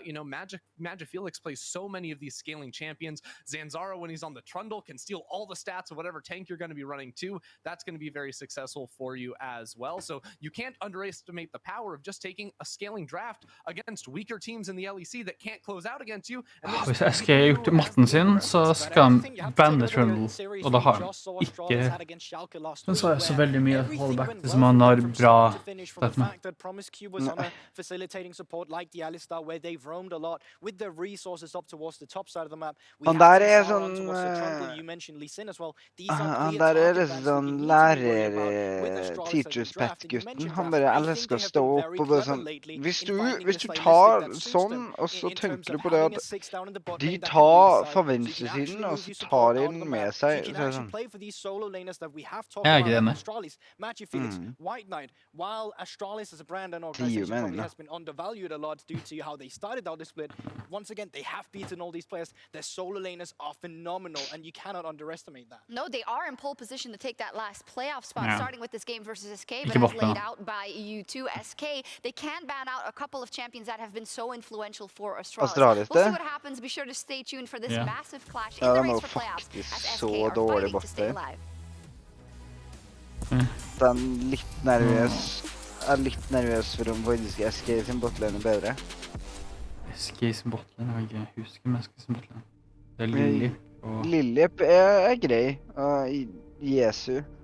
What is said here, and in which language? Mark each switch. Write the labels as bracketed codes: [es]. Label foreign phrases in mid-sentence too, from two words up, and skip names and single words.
[en] You know, Magic Felix plays so many of these scaling champions. Zanzara, when he's on the Trundle, can steal all the stats of whatever tank you're going to be running too. That's going to be very successful for you as well. So you can't underestimate the power of just taking a scaling draft against weaker teams in the LEC that can't close out against you. [no] Hvis SK har gjort matten sin, så skal han banne Trundle, og da har han ikke så veldig mye å holde back til som han har bra støtt med. [en] Facilitating support like the Alistar, where they've roamed a lot with the resources up towards the top side of the map. [no] Han der sånn [en] you mentioned Lee Sin as well. [no] Han der sånn lærer [en] teachers pet- [no] gutten. Han bare elsker å stå opp og bare sånn hvis du tar sånn, og så tenker du på det at de tar fra venstresiden, og så tar de den med seg. Så sånn. Jeg er ikke enig. [en] Magic Felix, White Knight, while Astralis as a brand and organization probably has been undervalued a lot due to how they started out the split. Once again, they have beaten all these players. Their solo laners are phenomenal, and you cannot underestimate that. No, they are in pole position to take that last playoff spot, starting with this game versus SK, but as laid out by U2 SK, they can ban out a couple of champions that have been so influential for Astralis. We'll see what happens. Be sure to stay tuned for this massive clash in the race for playoffs as SK are fighting to stay alive. [no] Den litt nervøs. Jeg er litt nervøs for om faktisk SK sin botlane er bedre. SK sin botlane? Jeg husker med SK sin botlane. Det er Lillip. Lillip er grei. Og Jesu.